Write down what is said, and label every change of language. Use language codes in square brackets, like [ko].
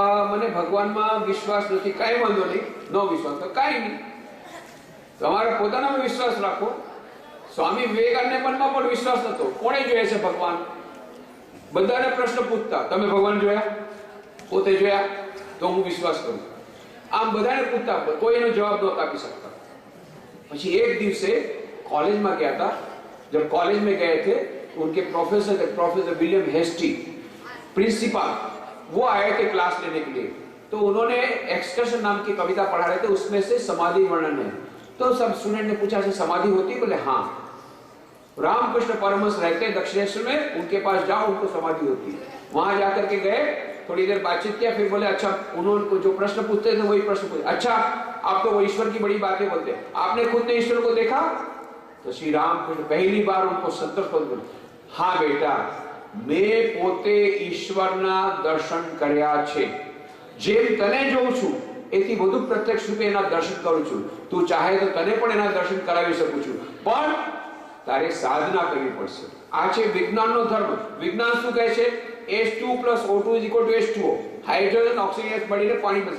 [gu] મને ભગવાનમાં વિશ્વાસ નથી, કાંઈ વાંધો નહીં, નો વિશ્વાસ તો કાંઈ નહીં, તમારે પોતાનામાં વિશ્વાસ રાખો. સ્વામી વિવેકાનંદને મનમાં પણ વિશ્વાસ નતો. કોણે જોયા છે ભગવાન? બધાને પ્રશ્ન પૂછતા, તમે ભગવાન જોયા? પોતે જોયા? તો હું વિશ્વાસ કરું. આમ બધાને પૂછતા, કોઈ એનો જવાબ નહોતા આપી શકતા. પછી એક દિવસે [hi] कॉलेज में गया था. जब कॉलेज में गए थे उनके प्रोफेसर थे, प्रोफेसर विलियम हेस्टी, प्रिंसिपल, वो आए थे क्लास लेने के लिए. तो उन्होंने एक्सकर्शन नाम की कविता पढ़ा रहे थे, उसमें से समाधि वर्णन है. तो सब स्टूडेंट ने पूछा से समाधि होती है? बोले हाँ. रामकृष्ण परमहंस रहते दक्षिणेश्वर में, उनके पास जाओ, उनको समाधि होती है. वहां जाकर के गए, थोड़ी देर बातचीत किया, फिर बोले अच्छा, उन्होंने जो प्रश्न पूछते थे वही प्रश्न पूछे. अच्छा, आप तो वो ईश्वर की बड़ी बातें बोलते हैं, आपने खुद ने ईश्वर को देखा? तो श्री रामकृष्ण पहली बार उनको संतोष बोले, हाँ बेटा, [gu] मैं पोते ईश्वरना दर्शन કર્યા છે. જેમ તને જોઉં છું એથી વધુ પ્રત્યક્ષ રૂપે એના દર્શન કરું છું. તું ચાહે તો તને પણ એના દર્શન કરાવી શકું છું, પણ તારે સાધના કરવી પડશે. આ છે વિજ્ઞાનનો ધર્મ. વિજ્ઞાન શું કહે છે? H2 + O2 = H2O. Hydrogen oxygen મળીને પાણી બને.